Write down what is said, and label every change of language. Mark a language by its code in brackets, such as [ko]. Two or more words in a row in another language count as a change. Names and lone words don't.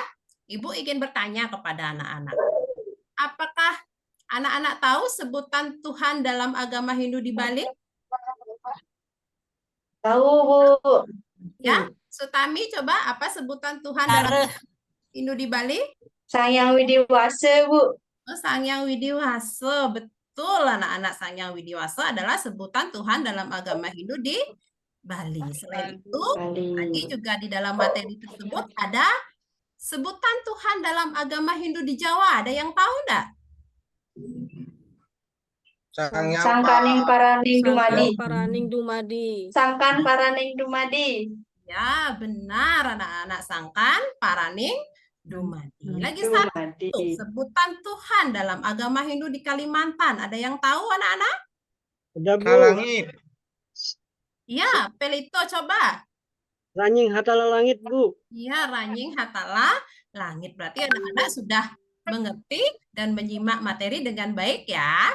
[id] Ibu ingin bertanya kepada anak-anak. Apakah anak-anak tahu sebutan Tuhan dalam agama Hindu di Bali? Tahu, Bu. Ya, Sutami coba apa sebutan Tuhan dalam Hindu di Bali? Sang Hyang Widi Wasa, Bu. Oh, Sang Hyang Widi Wasa. Betul anak-anak, Sang Hyang Widi Wasa adalah sebutan Tuhan dalam agama Hindu di Bali. Selain itu, tadi juga di dalam materi tersebut ada sebutan Tuhan dalam agama Hindu di Jawa. Ada yang tahu enggak? [jv] Sangkaning Paraning Dumadi. Paraning Dumadi. Sangkan Paraning Dumadi. [id] Ya, benar anak-anak, [jv] Sangkan Paraning Dumadi. [id] Lagi Dumadi. satu, sebutan Tuhan dalam agama Hindu di Kalimantan. Ada yang tahu anak-anak? Ada, Bu. Kalangit. Ya, Pelito coba. Ranying Hatala Langit, Bu. Ya, Ranying Hatala Langit. Berarti anak-anak sudah mengerti dan menyimak materi dengan baik ya.